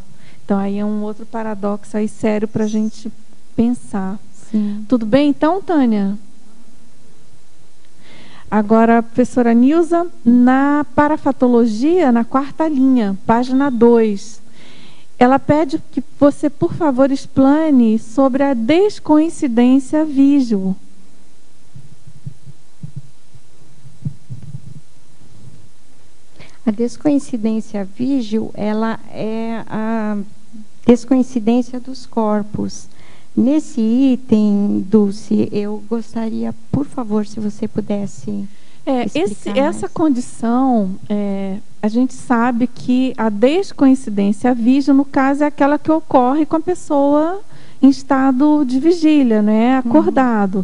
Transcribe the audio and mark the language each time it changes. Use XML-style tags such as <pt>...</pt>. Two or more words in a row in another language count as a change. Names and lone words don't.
<pt>Então, aí é um outro paradoxo aí sério para a gente pensar. Sim. Tudo bem, então, Tânia? Agora, professora Nilza, na parafatologia, na 4ª linha, página 2, ela pede que você, por favor, explane sobre a descoincidência vígil. A descoincidência vígil, ela é a descoincidência dos corpos. Nesse item, Dulce, eu gostaria, por favor, se você pudesse essa condição, a gente sabe que a descoincidência vígil, no caso, é aquela que ocorre com a pessoa em estado de vigília, né, acordado.</pt>